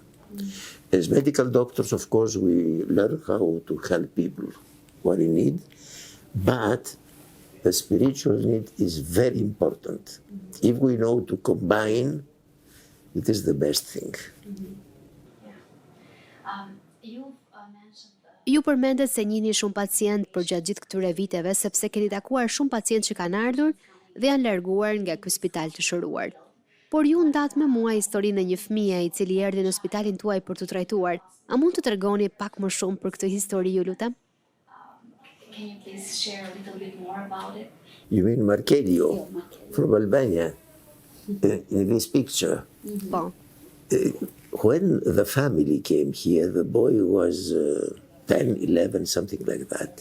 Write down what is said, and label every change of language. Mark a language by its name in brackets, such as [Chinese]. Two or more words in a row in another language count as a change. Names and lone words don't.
[English] As medical doctors, of course, we learn how to help people who are in need, but the spiritual need is very important. If we know to combine, it is the best thing. You've mentioned [Albanian] Ju përmendet se njihni shumë pacient për gjatë gjithë këtyre viteve sepse keni takuar shumë pacientë që kanë ardhur dhe janë larguar nga ky spital të shëruar. Por ju ndat me mua historinë e një fëmije i cili erdhi në spitalin tuaj për të trajtuar. A mund të tregoni pak më shumë për këtë histori, ju lutem? [English] Can you please share a little bit more about it? You mean Markelio from Albania in this picture? [Albanian] Po. [English] When the family came here, the boy was 10, 11, something like that.